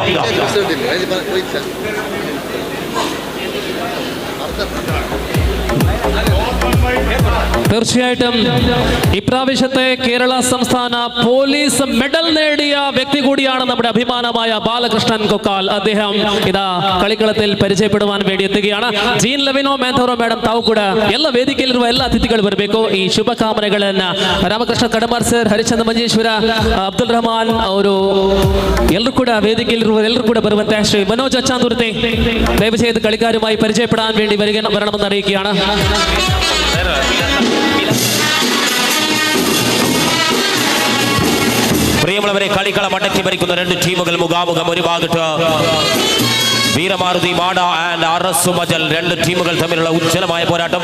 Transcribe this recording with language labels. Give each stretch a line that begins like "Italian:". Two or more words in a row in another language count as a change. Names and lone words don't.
Malayalam: തീർച്ചയായിട്ടും ഇപ്രാവശ്യത്തെ കേരള സംസ്ഥാന പോലീസ് മെഡൽ നേടിയ വ്യക്തി കൂടിയാണ് നമ്മുടെ അഭിമാനമായ ബാലകൃഷ്ണൻ കൊക്കാൽ. അദ്ദേഹം ഇതാ കളിക്കളത്തിൽ പരിചയപ്പെടുവാൻ വേണ്ടി ಎತ್ತುಗೆയാണ്.
Kannada: ಜೀನ್ ಲೆವಿನೋ ಮ್ಯಾಂಥೋರೋ ಮೇಡಮ್ ತಾವು ಕೂಡ ಎಲ್ಲ ವೇದಿಕೆಯಲ್ಲಿರುವ ಎಲ್ಲ ಅತಿಥಿಗಳು ಬರಬೇಕು. ಈ ಶುಭಕಾಮನೆಗಳನ್ನ ರಾಮಕೃಷ್ಣ ಕಡಮಾರ್ ಸರ್, ಹರಿಚಂದ್ರ ಮಂಜೇಶ್ವರ, ಅಬ್ದುಲ್ ರಹಮಾನ್ ಅವರು ಎಲ್ಲರೂ ಕೂಡ ವೇದಿಕೆಯಲ್ಲಿರುವ ಎಲ್ಲರೂ ಕೂಡ ಬರುವಂತೆ.
Malayalam: ಶ್ರೀ മനോജ് അച്ചാന്തുർത്തെ ദയവ് ചെയ്ത് കളിക്കാരുമായി പരിചയപ്പെടാൻ വേണ്ടി വരണമെന്ന് അറിയിക്കുകയാണ്. പ്രിയമുള്ളവരെ, കളിക്കളം അടക്കി ഭരിക്കുന്ന രണ്ട് ടീമുകൾ മുഖാമുഖം. ഒരു ഭാഗത്ത് വീരമാരുതി മാട ആൻഡ് അറസുമജൽ, രണ്ട് ടീമുകൾ തമ്മിലുള്ള ഉജ്ജ്വലമായ പോരാട്ടം.